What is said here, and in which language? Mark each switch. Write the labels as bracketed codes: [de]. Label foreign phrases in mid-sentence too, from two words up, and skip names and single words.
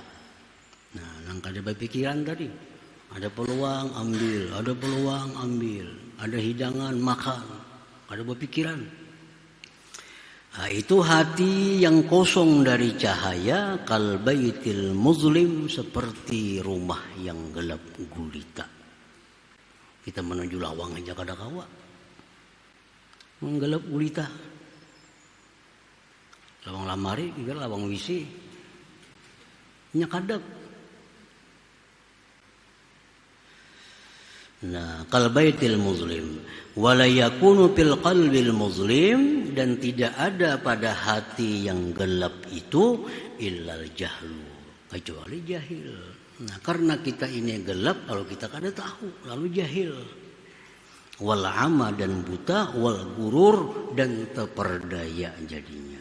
[bjn] Nah, nang kada berpikiran tadi. Ada peluang ambil, ada peluang ambil, ada hidangan makan, ada berpikiran. [id] Nah, itu hati yang kosong dari cahaya, [ar] كالبيت المظلم, [id] seperti rumah yang gelap gulita. [bjn] Kita menuju lawang aja kada kawa. [id] Menggelap gulita. [bjn] Lawang lamari, juga lawang wisi. Nyakadap. Nah, [ar] كالبيت المظلم ولا يكون في القلب المظلم, [id] dan tidak ada pada hati yang gelap itu [ar] إلا الجهل, [id] kecuali jahil. [bjn] Nah, karena kita ini gelap, kalau kita kada tahu, lalu jahil. [ar] والعمى, [id] dan buta, [ar] والغرور, [id] dan terperdaya jadinya.